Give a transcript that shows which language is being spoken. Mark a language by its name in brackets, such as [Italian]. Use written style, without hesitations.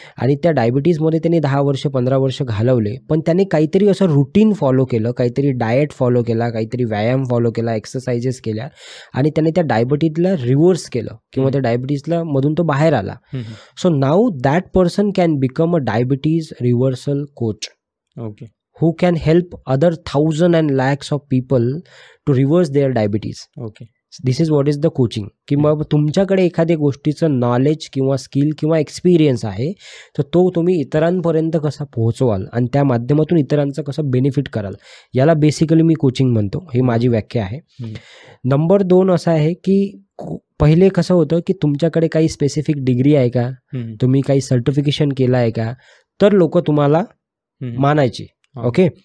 [Marathi] आणि त्या डायबिटीजमध्ये त्यांनी 10 वर्ष 15 वर्ष घालवले, पण त्याने काहीतरी असं रुटीन फॉलो केलं, काहीतरी डाएट फॉलो केला, काहीतरी व्यायाम फॉलो केला, एक्सरसाइजेस केल्या आणि त्याने त्या डायबिटीजला रिव्हर्स केलं किंवा त्या डायबिटीजला मधून तो बाहेर आला. [English] So now that person can become a diabetes reversal coach. Okay. who can help other thousands and lakhs of people to reverse their diabetes. Okay. This is what is the coaching. [Marathi] की मग तुमच्याकडे एखाद्या गोष्टीचं knowledge किंवा skill किंवा experience आहे, तर तो तुम्ही इतरांपर्यंत कसा पोहोचवाल आणि त्या माध्यमातून इतरांचं कसं बेनिफिट कराल, याला बेसिकली मी कोचिंग म्हणतो. ही माझी व्याख्या आहे. नंबर 2 असं आहे की पहिले कसं होतं की तुमच्याकडे काही स्पेसिफिक डिग्री आहे का, तुम्ही काही सर्टिफिकेशन केलं आहे का, तर लोक तुम्हाला मानायचे. ओके.